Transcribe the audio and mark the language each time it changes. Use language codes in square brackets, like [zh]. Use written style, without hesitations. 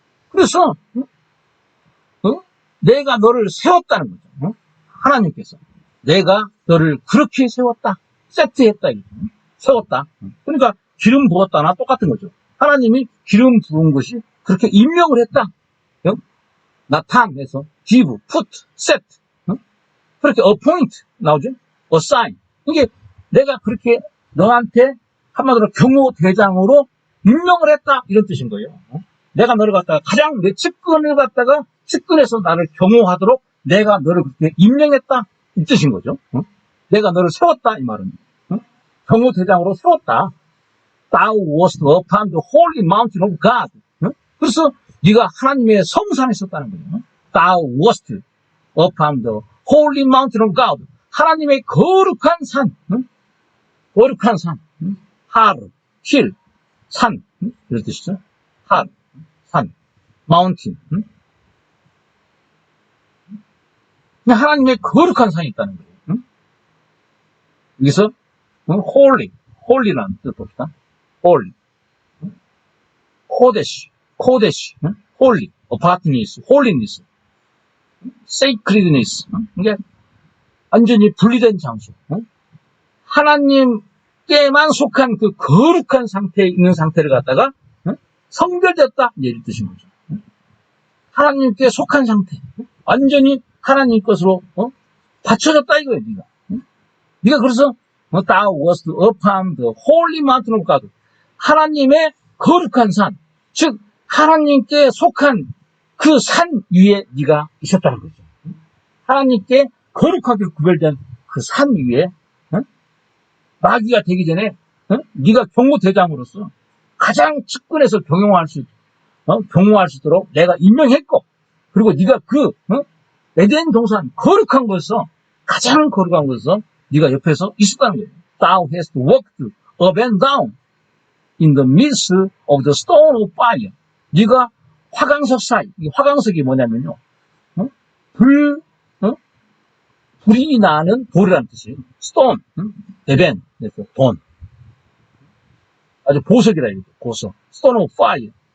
[ko] 그래서 내가 너를 세웠다는 거죠. 하나님께서 내가 너를 그렇게 세웠다. 세트했다. 세웠다. 그러니까 기름 부었다나 똑같은 거죠. 하나님이 기름 부은 것이 그렇게 임명을 했다. 나타내서 [en] give, put, set. [ko] 그렇게 appoint 나오죠. [en] assign. [ko] 이게 내가 그렇게 너한테 한마디로 경호대장으로 임명을 했다. 이런 뜻인 거예요. 내가 너를 갖다가 가장 내 측근을 갖다가 측근에서 나를 경호하도록 내가 너를 그렇게 임명했다. 이 뜻인 거죠. 내가 너를 세웠다. 이 말은. 경호대장으로 세웠다. [en] Thou wast upon the holy mountain of God. [ko] 그래서 네가 하나님의 성산에 있었다는 거예요. [en] Thou wast upon the holy mountain of God. [ko] 하나님의 거룩한 산. 거룩한 산. 하르, 힐, 산. 이런 뜻이죠. 하르, 산, mountain. 하나님의 거룩한 산이 있다는 거예요. 여기서 holy, holy라는 뜻 봅시다. [en] holy, kodesh, kodesh, holy, apartness, holiness, sacredness. [ko] 이게 완전히 분리된 장소. 하나님께만 속한 그 거룩한 상태에 있는 상태를 갖다가 성별되었다. 이런 뜻인 거죠. 하나님께 속한 상태. 완전히 하나님 것으로 받쳐졌다 이거예요. 네가 그래서 [en] Thou wast upon the holy mountain of God. [ko] 하나님의 거룩한 산, 즉 하나님께 속한 그 산 위에 네가 있었다는 거죠. 하나님께 거룩하게 구별된 그 산 위에 마귀가 되기 전에 네가 경호대장으로서 가장 측근에서 경영할 수 있도록 내가 임명했고, 그리고 네가 그 에덴 동산 거룩한 곳에서 가장 거룩한 곳에서 네가 옆에서 있었다는 거예요. [en] Thou hast walked up and down in the midst of the stone of fire. [ko] 네가 화강석 사이, 이 화강석이 뭐냐면요, 불이 나는 돌이라는 뜻이에요. stone, 에벤, 돈. 아주 보석이라 이거 보석. [en] stone of fire.